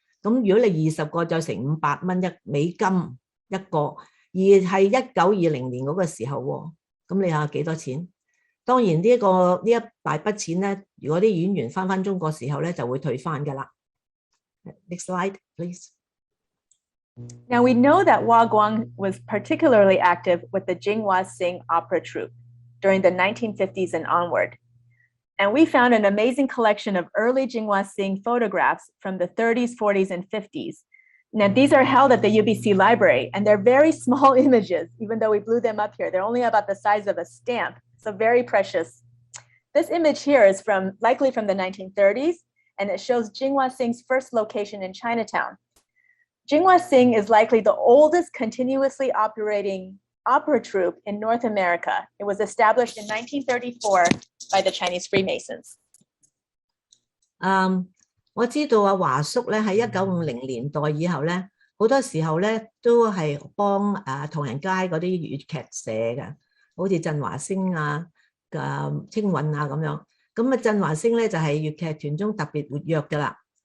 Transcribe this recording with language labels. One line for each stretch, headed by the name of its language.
Cantonese: 咁如果你20個就成500蚊美金一個，而係1920年嗰個時候喎，咁你下幾多錢？當然呢一大筆錢咧，如果啲演員翻中國時候咧，就會退翻噶啦。
English: Next slide, please. Now we know that Wah Kwan was particularly active with the Jinghua Sing opera troupe during the 1950s and onward. And we found an amazing collection of early Jinghua Sing photographs from the 30s, 40s, and 50s. Now, these are held at the UBC library, and they're very small images, even though we blew them up here. They're only about the size of a stamp, so very precious. This image here is likely from the 1930s, and it shows Jinghua Sing's first location in Chinatown. Jinghua Sing is likely the oldest continuously operating opera troupe in North America. It was established in 1934 by the Chinese Freemasons.
Cantonese: 我知道啊，華叔咧喺1950年代以後咧，好多時候咧都係幫唐人街嗰啲粵劇社嘅，好似振華星啊、青韻啊咁樣。咁啊，振華星咧就係粵劇團中特別活躍㗎啦。